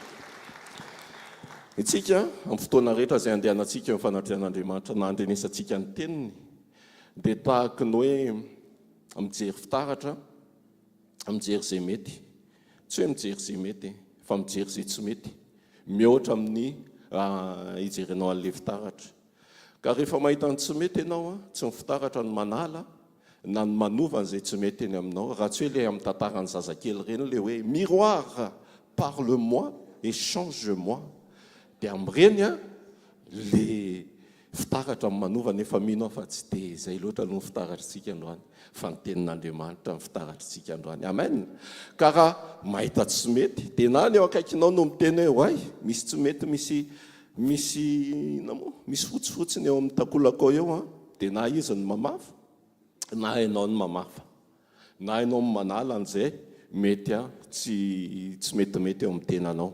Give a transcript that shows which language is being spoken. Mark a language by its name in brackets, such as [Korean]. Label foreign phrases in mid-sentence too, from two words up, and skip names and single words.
[Malagasy] Itsika amin'ny fotoana rehetra izay andehanantsika amin'ny fanatrehan'Andriamanitra na andrenesantsika ny teniny dia tahaka ny hoe mijery fitaratra mijery izay mety tsy hoe mijery izay mety fa mijery izay tsy mety mihoatra amin'ny hijerenao an'ilay fitaratra ka rehefa mahita ny tsy mety ianao tsy ny fitaratra ny manala na ny manova an'izay tsy mety eny aminao raha tsy hoe ilay amin'ny tantarany zazakely ireny ilay hoe [French] miroir parle-moi et change-moi [Malagasy] dia amin'ireny le fitaratra amin'ny manova nefa mino fa tsy dia izay loatra no fitaratritsika androany fa ny tenin'Andriamanitra ny fitaratritsika androany. Amen. Ka raha mahita tsy mety dia na ny eo akaikinao no miteny hoe hoay misy tsy mety misy fotsifotsiny eo amin'ny takolakao eo dia na izy ny mamafa na ianao ny mamafa na ianao ny manala an'izay mety tsy metimety eo amin'ny tenanao.